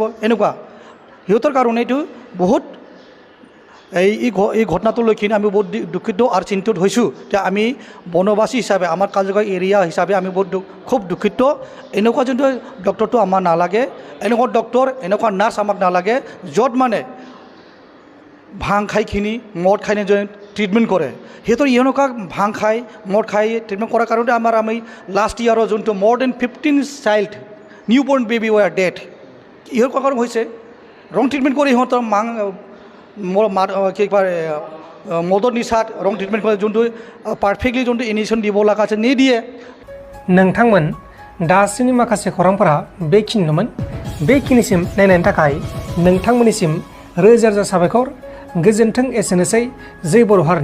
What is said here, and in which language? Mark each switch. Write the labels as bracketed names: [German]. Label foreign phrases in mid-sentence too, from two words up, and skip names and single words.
[Assamese] এনেকুৱা সিহঁতৰ কাৰণে এইটো বহুত এই ঘটনাটো লৈ কিনে আমি বহুত দুঃখিত আৰু চিন্তিত হৈছোঁ যে আমি বনবাসী হিচাপে আমাৰ কাজলগাঁও এৰিয়া হিচাপে আমি খুব দুঃখিত। এনেকুৱা যোনটো ডক্টৰটো আমাৰ নালাগে, এনেকুৱা ডক্টৰ এনেকুৱা নাৰ্ছ আমাক নালাগে য'ত মানে ভাং খাইখিনি মদ খাই ট্ৰিটমেণ্ট কৰে। সিহঁতৰ এনেকুৱা ভাং খাই মদ খাই ট্ৰিটমেণ্ট কৰাৰ কাৰণে আমি [English] last year's [Assamese] যোনটো [English] more than 15 child new born baby were death. [Assamese] ইহঁৰ কাৰণ হৈছে [English] wrong treatment [Assamese] কৰি সিহঁতৰ কি কয় মদৰ নিচাত [English] wrong treatment [Assamese] কৰে, যোনটো পাৰফেক্টলি যোনটো ইনিশ্যন দিব লগা আছে নিদিয়ে। [Bodo] नोंथांमोन दासिमनि माखासे खौरांफोरा बेखिनिल'मोन। बेखिनिसिम नायनायनि थाखाय नोंथांमोननिसिम रोजा रोजा साबायखर। गोजोन्थों। एसेनोसै जै बर' हारिनि।